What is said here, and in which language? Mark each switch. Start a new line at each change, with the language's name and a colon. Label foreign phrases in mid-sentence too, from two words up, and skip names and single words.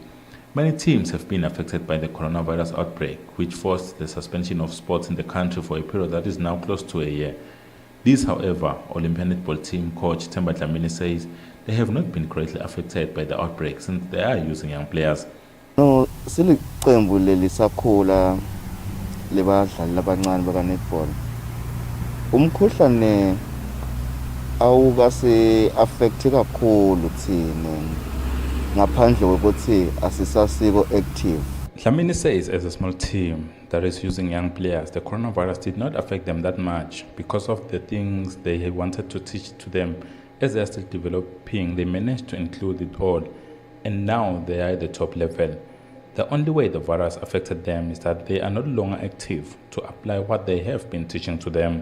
English: Many teams have been affected by the coronavirus outbreak, which forced the suspension of sports in the country for a period that is now close to a year. This, however, Olympia netball team coach Themba Dlamini says they have not been greatly affected by the outbreak since they are using young players. No,
Swati: siliqembu lelisakhula lebadlali labancane baka netball. Umkhuhlane awukase affect kakhulu thina ngaphandle kokuthi asisasiko active.
English: Dlamini says as a small team that is using young players, the coronavirus did not affect them that much because of the things they wanted to teach to them. As they are still developing, they managed to include it all, and now they are at the top level. The only way the virus affected them is that they are no longer active to apply what they have been teaching to them.